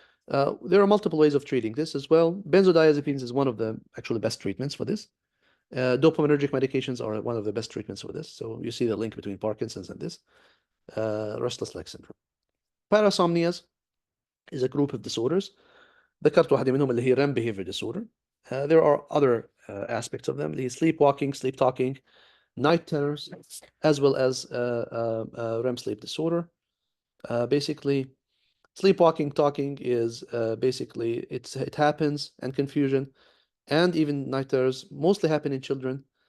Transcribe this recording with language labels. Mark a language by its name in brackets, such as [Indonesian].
[English] There are multiple ways of treating this as well. Benzodiazepines is one of the actually best treatments for this. Dopaminergic medications are one of the best treatments for this. So you see the link between Parkinson's and this. Restless leg syndrome. Parasomnias is a group of disorders. [Arabic] ذكرت واحدة منهم اللي هي REM behavior disorder. [English] There are other aspects of them. The sleepwalking, sleep talking, night terrors, as well as REM sleep disorder. Basically, sleepwalking talking is basically it happens, and confusion and even night terrors mostly happen in children.